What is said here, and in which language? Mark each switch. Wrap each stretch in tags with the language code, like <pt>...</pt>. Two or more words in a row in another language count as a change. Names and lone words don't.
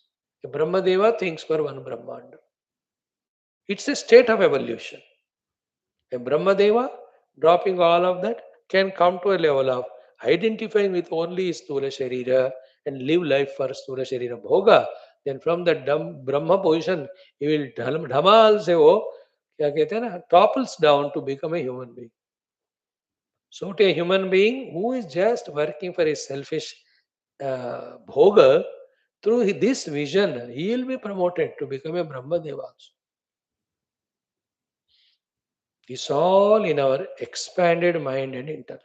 <en>A Brahmadeva thinks for one Brahmanda. It's a state of evolution. A Brahmadeva, dropping all of that, can come to a level of identifying with only Stula Sharira and live life for Stula Sharira Bhoga. Then from the Brahma position, he will</en> <hi>धमाल से वो, क्या कहते हैं ना,</hi> <en>topples down to become a human being. So to a human being who is just working for his selfish bhoga, through this vision, he will be promoted to become a Brahma Deva also. It's all in our expanded mind and intellect.</en>